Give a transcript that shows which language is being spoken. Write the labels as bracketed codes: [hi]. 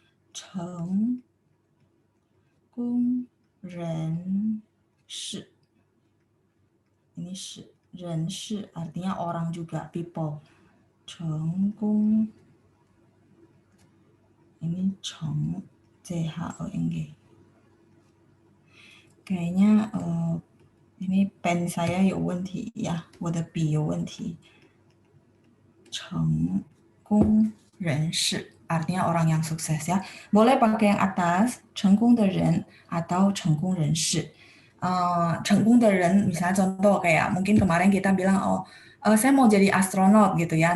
[zh] 成功人士. [id] Ini 是 人士 artinya orang juga, people. 成功 ini 成 CHENG. Kayaknya Ini pen saya [zh] 有问题呀，我的笔有问题。 [id] 成功人士 artinya orang yang sukses ya. Boleh pakai yang atas 成功的人 atau 成功人士。成功的人 misalnya contoh kayak mungkin kemarin kita bilang oh saya mau jadi astronot gitu ya.